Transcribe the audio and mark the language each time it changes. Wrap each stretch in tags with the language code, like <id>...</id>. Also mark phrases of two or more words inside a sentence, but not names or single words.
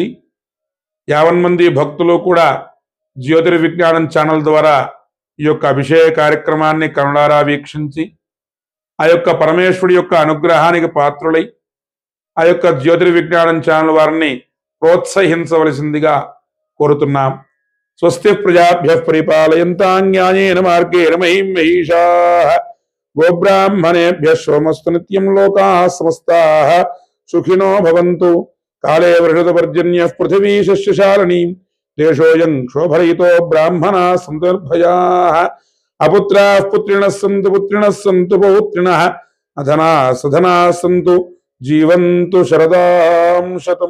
<te>50 మంది భక్తులు కూడా జ్యోతిర్విజ్ఞానం ఛానల్ ద్వారా ఈ యొక్క అభిషేక కార్యక్రమాన్ని కనులారా వీక్షించి ఆ యొక్క పరమేశ్వరుడి యొక్క అనుగ్రహానికి పాత్రులై ఆ యొక్క జ్యోతిర్విజ్ఞానం ఛానల్ వారిని ప్రోత్సహించవలసిందిగా కోరుతున్నాం.</te> <sa>స్వస్తి ప్రజాభ్యః పరిపాలయంతాం న్యాయేన మార్గేణ మహిం మహిషాః గోబ్రాహ్మణేభ్యః శోమస్తు నిత్యం లోకాః సమస్తాః సుఖినో భవంతు. కాళే వృషదపర్జన్యః పృథివీ శస్యశాలినీ దేశోయం శోభరయితో బ్రాహ్మణాః సంతు నిర్భయాః అపుత్రాః పుత్రిణః సంతు పౌత్రిణః అధనాః సధనాః సంతు జీవంతు శరదాం శతం.</sa>